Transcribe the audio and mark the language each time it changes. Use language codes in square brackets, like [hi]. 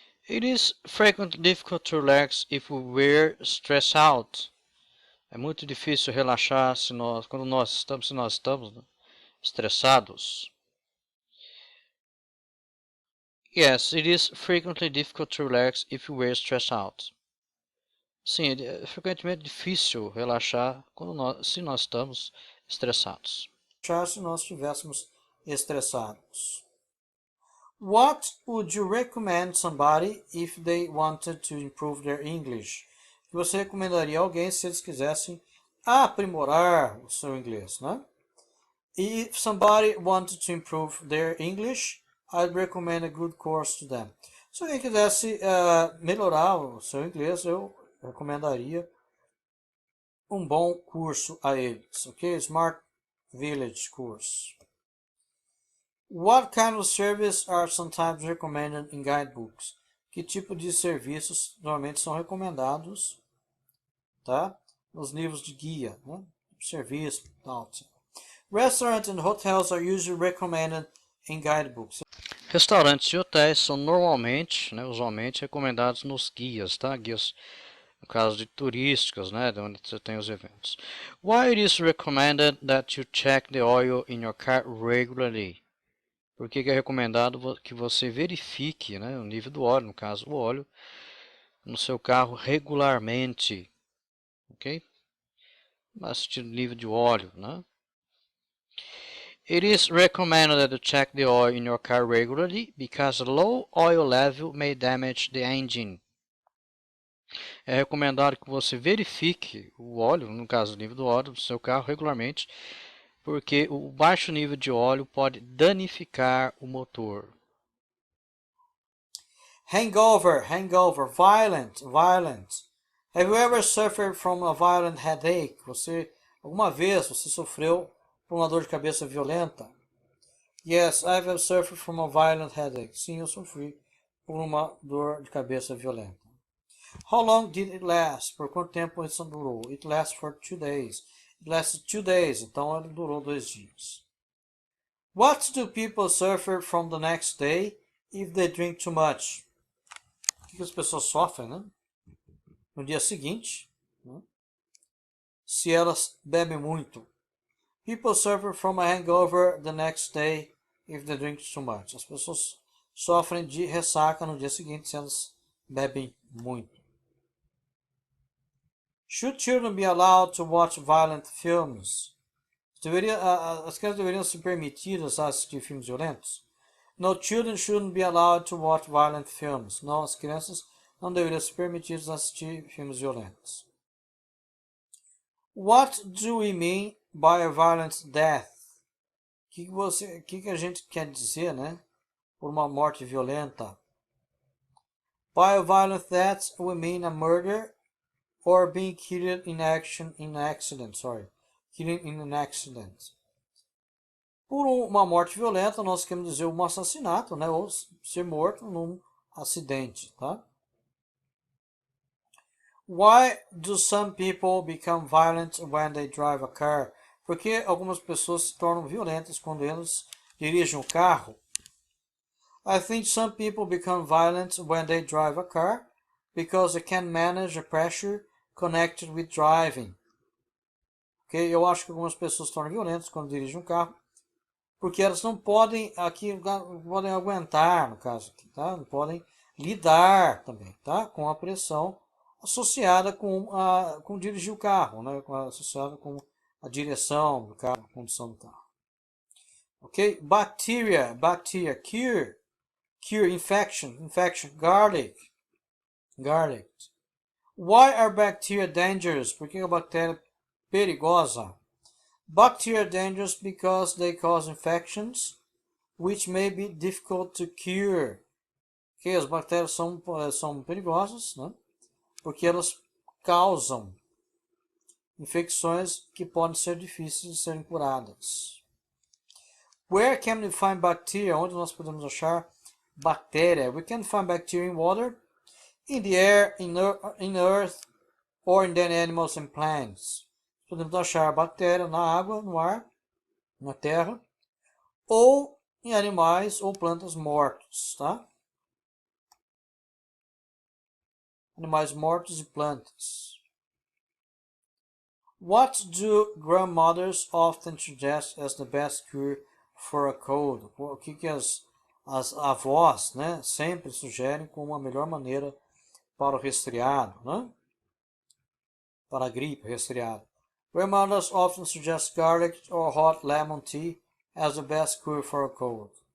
[en] It is frequently difficult to relax if we're stressed out. [pt] É muito difícil relaxar se nós estamos né, estressados. [en] Yes, it is frequently difficult to relax if we're stressed out. [pt] Sim, é frequentemente difícil relaxar se nós estamos estressados. Se nós estivéssemos estressados. [en] What would you recommend somebody if they wanted to improve their English? [pt] O que você recomendaria a alguém se eles quisessem aprimorar o seu inglês, né? [en] If somebody wanted to improve their English, I'd recommend a good course to them. [pt] Se alguém quisesse melhorar o seu inglês, eu recomendaria um bom curso a eles, ok? [en] Smart Village Course. What kind of service are sometimes recommended in guidebooks? [pt] Que tipo de serviços normalmente são recomendados, tá? Nos livros de guia, né? Serviço, tal. [en] Restaurants and hotels are usually recommended in guidebooks. [pt] Restaurantes e hotéis são normalmente, né, usualmente recomendados nos guias, tá? Guias, no caso de turísticos, né, de onde você tem os eventos. [en] Why it is recommended that you check the oil in your car regularly? [pt] Por que é recomendado que você verifique, né, o nível do óleo, no caso o óleo, no seu carro regularmente, ok? Assistir o nível de óleo, né? [en] It is recommended to check the oil in your car regularly because a low oil level may damage the engine. [pt] É recomendado que você verifique o óleo, no caso o nível do óleo do seu carro regularmente, porque o baixo nível de óleo pode danificar o motor. [en] Hangover, violent. Have you ever suffered from a violent headache? [pt] Alguma vez você sofreu por uma dor de cabeça violenta? [en] Yes, I have suffered from a violent headache. [pt] Sim, eu sofri por uma dor de cabeça violenta. [en] How long did it last? [pt] Por quanto tempo isso durou? [en] It lasted for 2 days. It lasted 2 days, [pt] então ele durou 2 dias. [en] What do people suffer from the next day if they drink too much? [pt] O que as pessoas sofrem, né? No dia seguinte, né? Se elas bebem muito. [en] People suffer from a hangover the next day if they drink too much. [pt] As pessoas sofrem de ressaca no dia seguinte se elas bebem muito. [en] Should children be allowed to watch violent films? [pt] As crianças deveriam ser permitidas a assistir filmes violentos? [en] No, children shouldn't be allowed to watch violent films. [pt] Não, as crianças não deveriam ser permitidas a assistir filmes violentos. [en] What do we mean by a violent death? [pt] O que a gente quer dizer, né? Por uma morte violenta. [en] By a violent death, we mean a murder or being killed in accident. Killing in an accident. [pt] Por uma morte violenta, nós queremos dizer um assassinato, né? Ou ser morto num acidente, tá? [en] Why do some people become violent when they drive a car? [pt] Por que algumas pessoas se tornam violentas quando eles dirigem um carro? [en] I think some people become violent when they drive a car because they can't manage the pressure connected with driving. Okay? [pt] Eu acho que algumas pessoas se tornam violentas quando dirigem um carro porque elas não podem podem aguentar, no caso aqui, tá? Não podem lidar também, tá? Com a pressão associada com dirigir o carro, né? Associada com a direção do carro, a condução do carro. Ok? [en] Bacteria, cure, infection, garlic. Why are bacteria dangerous? [pt] Por que a bactéria é perigosa? [en] Bacteria are dangerous because they cause infections, which may be difficult to cure. Ok? [pt] As bactérias são perigosas, né? Porque elas causam infecções que podem ser difíceis de serem curadas. [en] Where can we find bacteria? [pt] Onde nós podemos achar bactéria? [en] We can find bacteria in water, in the air, in earth, or in dead animals and plants. [pt] Podemos achar bactéria na água, no ar, na terra, ou em animais ou plantas mortos, tá? Animais mortos e plantas. [en] What do grandmothers often suggest as the best cure for a cold? [pt] O que as avós, né, sempre sugerem como a melhor maneira para o resfriado, né? Para a gripe, resfriado. [en] Grandmothers often suggest garlic or hot lemon tea as the best cure for a cold.